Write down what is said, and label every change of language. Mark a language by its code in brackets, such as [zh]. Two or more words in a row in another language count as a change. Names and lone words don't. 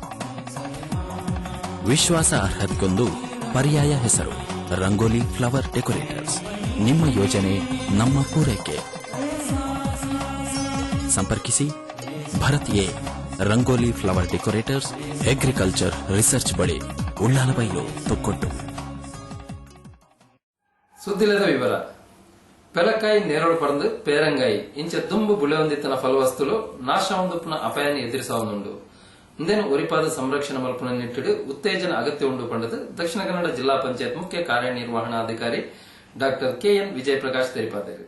[kn] ವಿಶ್ವಾಸ ಅರ್ಹತೆಗೊಂದು ಪರ್ಯಾಯ ಹೆಸರು ರಂಗೋಲಿ ಫ್ಲವರ್ ಡೆಕೋರೇಟರ್ಸ್. ನಿಮ್ಮ ಯೋಜನೆ ನಮ್ಮ ಪೂರೈಕೆ. ಸಂಪರ್ಕಿಸಿ ಭರತ್ ಎ ರಂಗೋಲಿ ಫ್ಲವರ್ ಡೆಕೋರೇಟರ್ಸ್, [en] agriculture research [kn] ಬಳಿ, ಉಳ್ಳಾಲಬೈಲು, ತೊಕ್ಕೊಟ್ಟು. [tcy] ಸುದ್ದಿಲದ ವಿವರ. ಪೆಲಕಾಯಿ ನೇರಳು ಪಡೆದು ಪೇರಂಗಾಯಿ ಇಂಚ ದುಂಬು ಬುಳೆಯೊಂದಿತ್ತನ ಫಲವಸ್ತುಲು ನಾಶ ಹೊಂದುಪುನ ಅಪಾಯನ ಎದುರಿಸವನುಂಡು. ಇಂದೇನು ಒರಿಪಾದ ಸಂರಕ್ಷಣೆ ಮಲ್ಪುನ ನಿಟ್ಟಿಡು ಉತ್ತೇಜನ ಅಗತ್ಯ ಉಂಡು ಪಂಡದು ದಕ್ಷಿಣ ಕನ್ನಡ ಜಿಲ್ಲಾ ಪಂಚಾಯತ್ ಮುಖ್ಯ ಕಾರ್ಯನಿರ್ವಹಣಾಧಿಕಾರಿ ಡಾಕ್ಟರ್ ಕೆಎನ್ ವಿಜಯ್ ಪ್ರಕಾಶ್ ತೆರಿಪಾದರು.